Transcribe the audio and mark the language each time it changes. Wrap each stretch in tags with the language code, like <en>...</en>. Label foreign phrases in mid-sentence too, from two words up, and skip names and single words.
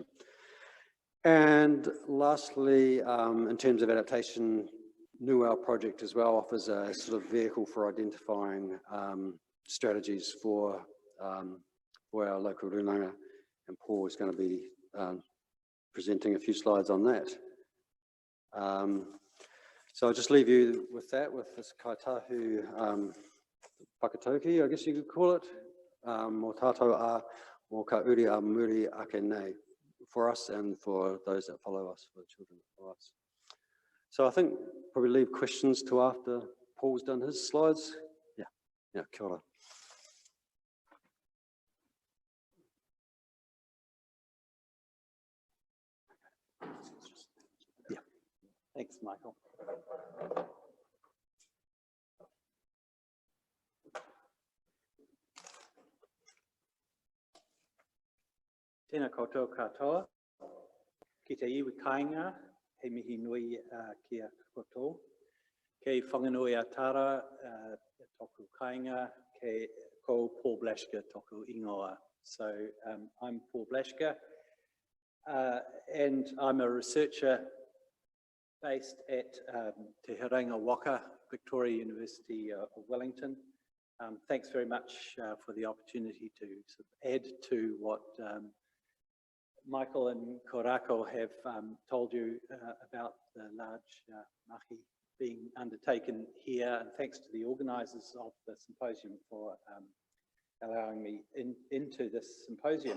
<en>And lastly, in terms of adaptation, Nuau project as well offers a sort of vehicle for identifying strategies for our local Rūnanga, and Paul is going to be presenting a few slides on that. So I'll just leave you with that, with this Kāi Tahu whakatauki, I guess you could call it,</en> <mi>mō tātou a mō ka uri a muri ake nei,</mi> <en>for us and for those that follow us, for the children that follow us. So I think probably leave questions to after Paul's done his slides. Yeah,</en> <mi>kia ora.</mi> <en>Yeah, thanks, Michael.</en> <mi>Tēnā koutou katoa, ki te iwi kāinga, he mihi nui ki a koutou. Kei whanganui a tāra, toku kāinga, kei ko Paul Blaschke toku ingoa.</mi> <en>So I'm Paul Blaschke, and I'm a researcher based at Te Heranga Waka, Victoria University of Wellington. Thanks very much for the opportunity to sort of add to what Michael and Korako have told you about the large mahi being undertaken here, and thanks to the organisers of the symposium for allowing me into this symposium.</en>